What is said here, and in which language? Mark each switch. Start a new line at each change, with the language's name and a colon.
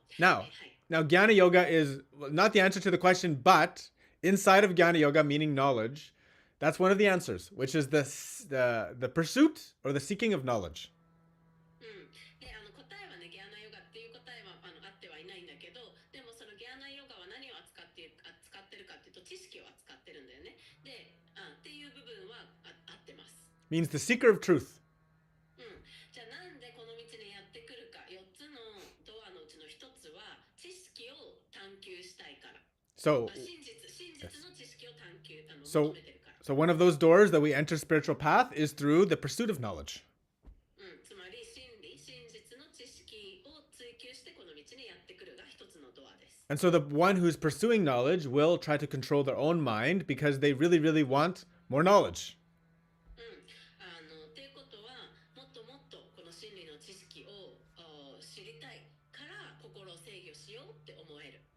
English: Now, now Jnana yoga is not the answer to the question, but inside of Jnana yoga, meaning knowledge, that's one of the answers, which is the pursuit or the seeking of knowledge.
Japanese: で、答えはね、ギャナヨガっていう答えはあってはいないんだけど、でもそのギャナヨガは何を扱ってるかっていうと、知識を扱ってるんだよね。で、っていう部分は合ってます。
English: Means the seeker of truth.
Japanese: じゃあなんでこの道にやってくるか、4つのドアのうちの1つは知識を探求したいから。
English: So,
Japanese: 真実の知識を探求求
English: so,
Japanese: めてるから。
English: so one of those doors that we enter spiritual path is through the pursuit of knowledge.
Japanese: つまり真実の知識を追求してこの道にやってくるが1つのドアです。
English: And so the one who's pursuing knowledge will try to control their own mind because they really, really want more knowledge.
Japanese: っていうことはもっともっとこの真理の知識を知りたいから心を制御しようって思える。